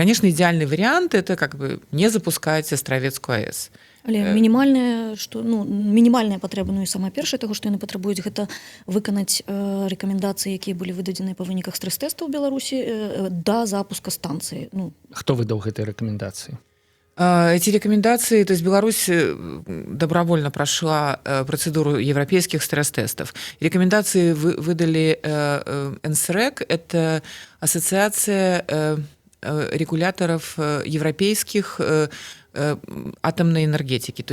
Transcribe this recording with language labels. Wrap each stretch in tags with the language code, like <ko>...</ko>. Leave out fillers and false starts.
<ru>Конечно, идеальный вариант – это не запускать Островецкую АЭС.</ru> <be>Але мінімальная патрэба, і самае першае таго, што яны патрабуюць, гэта выканаць рэкамендацыі, якія былі выдадзены па выніках стрэс-тэстаў у Беларусі да запуска станцыі. Хто выдаў гэтыя рэкамендацыі?</be> <ru>Эти рекомендации, то есть Беларусь добровольно прошла процедуру европейских стресс-тестов. Рекомендации выдали НСРЭК, это ассоциация регуляторов европейских атомной энергетики.</ru>